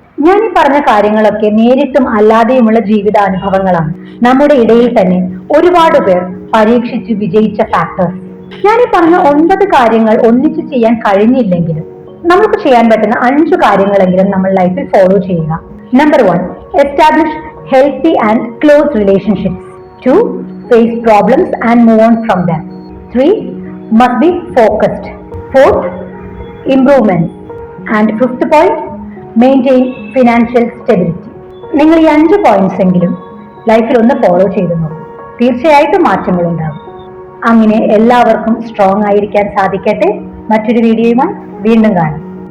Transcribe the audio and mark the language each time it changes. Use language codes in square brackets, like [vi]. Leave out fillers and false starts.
[ml] ഞാൻ ഈ പറഞ്ഞ കാര്യങ്ങളൊക്കെ നേരിട്ടും അല്ലാതെയുമുള്ള ജീവിതാനുഭവങ്ങളാണ്. നമ്മുടെ ഇടയിൽ തന്നെ ഒരുപാട് പേർ പരീക്ഷിച്ച് വിജയിച്ച ഫാക്ടേഴ്സ്. ഞാൻ ഈ പറഞ്ഞ 9 കാര്യങ്ങൾ ഒന്നിച്ചു ചെയ്യാൻ കഴിഞ്ഞില്ലെങ്കിലും നമുക്ക് ചെയ്യാൻ പറ്റുന്ന 5 കാര്യങ്ങളെങ്കിലും നമ്മൾ ലൈഫിൽ ഫോളോ ചെയ്യുക. [en] Number 1, establish healthy and close relationships. 2, face problems and move on from them. 3, must be focused. 4th, improvements. And 5th point, maintain financial stability. [ml] നിങ്ങൾ ഈ 5 പോയിന്റ്സ് എങ്കിലും ലൈഫിൽ ഒന്ന് ഫോളോ ചെയ്തു നോക്കും, തീർച്ചയായിട്ടും മാറ്റങ്ങൾ ഉണ്ടാകും. അങ്ങനെ എല്ലാവർക്കും സ്ട്രോങ് ആയിരിക്കാൻ സാധിക്കട്ടെ. മറ്റൊരു വീഡിയോയുമായി വീണ്ടും കാണാം.